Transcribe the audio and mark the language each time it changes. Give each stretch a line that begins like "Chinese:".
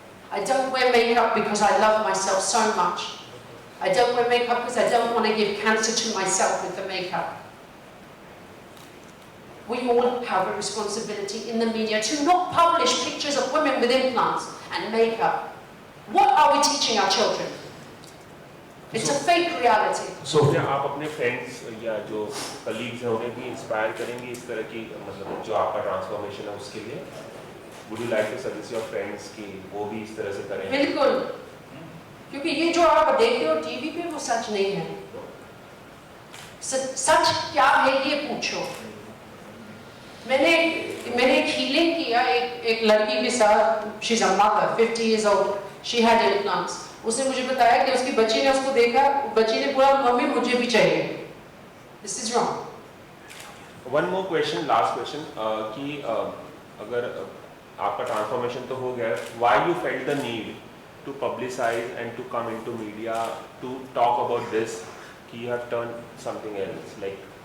English: I don't wear makeup because I love myself so much. I don't wear makeup because I don't want to give cancer to myself with the makeup. We all have a responsibility in the media to not publish pictures of women with implants and makeup. What are we teaching our children? It's a fake reality.
Hindi: So क्या आप अपने friends या जो colleagues हैं उन्हें भी inspire करेंगे इस तरह की मतलब जो आपका transformation है उसके लिए?
English: Would you like to suggest your friends
Hindi: कि वो भी इस तरह से करें? बिल्कुल, क्योंकि ये जो आप देख रहे हो टीवी पे वो सच नहीं है. सच क्या है ये पूछो. मैंने एक healing किया एक लड़की के साथ.
English: She's a mother, 50 years old. She had implants.
Hindi: उसने मुझे बताया कि उसकी बच्ची ने उसको देखा, बच्ची ने पूरा मम्मी मुझे भी चाहिए.
English: This is wrong. One more question, last question
Hindi: कि अगर आपका transformation तो हो गया,
English: why you felt the need to publicize and to come into media to talk about this कि you have turned something else like?